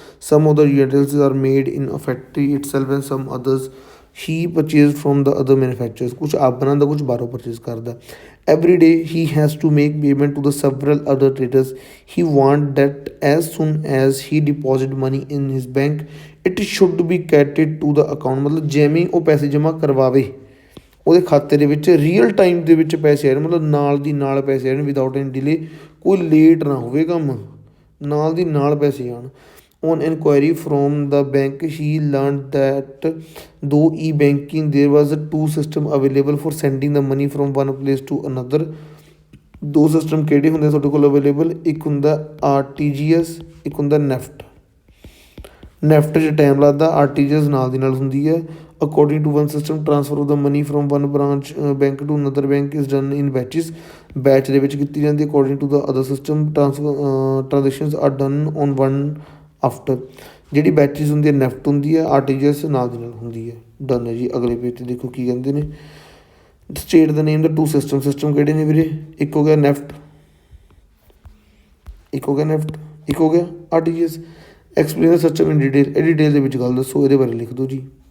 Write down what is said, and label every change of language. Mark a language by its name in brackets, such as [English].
[English] Some of the utensils are made in a factory itself and some others he purchased from the other manufacturers. [Hindi] कुछ आप बनाता, कुछ बाहरों purchase करता। [English] Every day he has to make payment to the several other traders. He wants that as soon as he deposit money in his bank, it should be credited to the account. [Punjabi] मतलब ਜਿਵੇਂ ਉਹ ਪੈਸੇ ਜਮ੍ਹਾਂ ਕਰਵਾਵੇ ਉਹਦੇ ਖਾਤੇ ਦੇ ਵਿੱਚ real time ਦੇ ਵਿੱਚ ਪੈਸੇ ਆਉਣ, ਮਤਲਬ ਨਾਲ ਦੀ ਨਾਲ ਪੈਸੇ ਆਉਣ [English] Without any delay. [Punjabi] ਕੋਈ ਲੇਟ ਨਾ ਹੋਵੇ ਕੰਮ, ਨਾਲ ਦੀ ਨਾਲ ਪੈਸੇ ਆਉਣ। [English] On inquiry from the bank he learn that ਦੋ e banking there was 2 system available for sending the money from one place to another. [Punjabi] 2 system ਕਿਹੜੇ ਹੁੰਦੇ ਤੁਹਾਡੇ ਕੋਲ ਅਵੇਲੇਬਲ? ਇੱਕ ਹੁੰਦਾ RTGS, ਇੱਕ ਹੁੰਦਾ ਨੈਫਟ। ਨੈਫਟ 'ਚ ਟਾਈਮ ਲੱਗਦਾ, RTGS ਨਾਲ ਦੀ ਨਾਲ ਹੁੰਦੀ ਹੈ। [English] According to one system, transfer of the money from one branch bank to another bank is done in batches. [Punjabi] Batch ਦੇ ਵਿੱਚ ਕੀਤੀ ਜਾਂਦੀ। [English] According to the other system, transactions are done on one after. [Punjabi] ਜਿਹੜੀ batches ਹੁੰਦੀ ਹੈ NEFT ਹੁੰਦੀ ਹੈ, RTGS ਨਾਲ ਦੀ ਨਾਲ ਹੁੰਦੀ ਹੈ। ਡਨ ਹੈ ਜੀ। ਅਗਲੇ ਪੇਜ 'ਤੇ ਦੇਖੋ ਕੀ ਕਹਿੰਦੇ ਨੇ। [English] State the name the 2 system. [Punjabi] ਸਿਸਟਮ ਕਿਹੜੇ ਨੇ ਵੀਰੇ? ਇੱਕ ਹੋ ਗਿਆ ਨੈਫਟ, ਇੱਕ ਹੋ ਗਿਆ RTGS। [English] Explain the system in detail. [Punjabi] ਇਹ ਡਿਟੇਲ ਦੇ ਵਿੱਚ ਗੱਲ ਦੱਸੋ, ਇਹਦੇ ਬਾਰੇ ਲਿਖ ਦਿਓ ਜੀ।